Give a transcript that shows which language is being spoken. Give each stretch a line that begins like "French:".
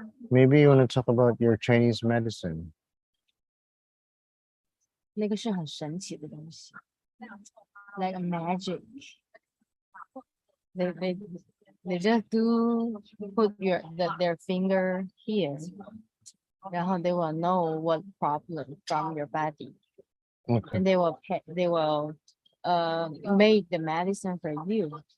English: Maybe you want to talk about your Chinese medicine.
Chinese: 那个是很神奇的东西 ，
English: like a magic. They just do put their finger here,
Chinese: 然后
English: they will know what problem from your body, Okay. and they will make the medicine for you.